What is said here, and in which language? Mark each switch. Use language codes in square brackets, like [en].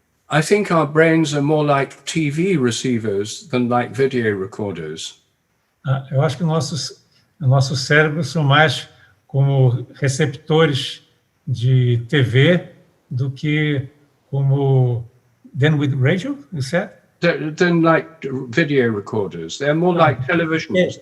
[en] I think our brains are more like TV receivers than like video recorders. [pt] Eu acho que nossos cérebros são mais como receptores de TV do que como [en] than with radio, you said? Than like video recorders. They're more like televisions.